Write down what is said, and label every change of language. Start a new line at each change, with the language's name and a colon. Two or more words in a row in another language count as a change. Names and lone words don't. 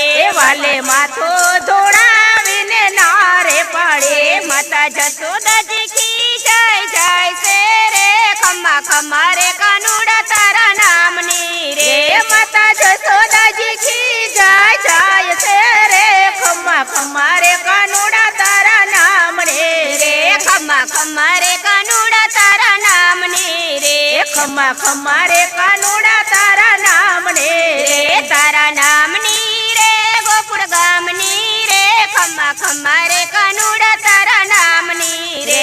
Gujarati: વાલે માથો ધોડાવીને નારે પાડે,
Hindi: माता जसोदा जी की जय
Gujarati: જય સે રે, ખમ્મા ખમ્મા રે કાનૂડા તારા નામની રે,
Hindi: माता जसोदा जी की जय
Gujarati: જય સે રે, ખમ્મા ખમ્મા રે કાનૂડા તારા નામની રે, ખમ્મા ખમ્મા રે કાનૂડા તારા નામની રે, ખમ્મા ખમ્મા રે કાનૂડા તારા નામની રે, તારા નામની રે ગોકુળ ગામની રે, ખમ્મા ખમ્મા રે કાનૂડા તારા નામની રે,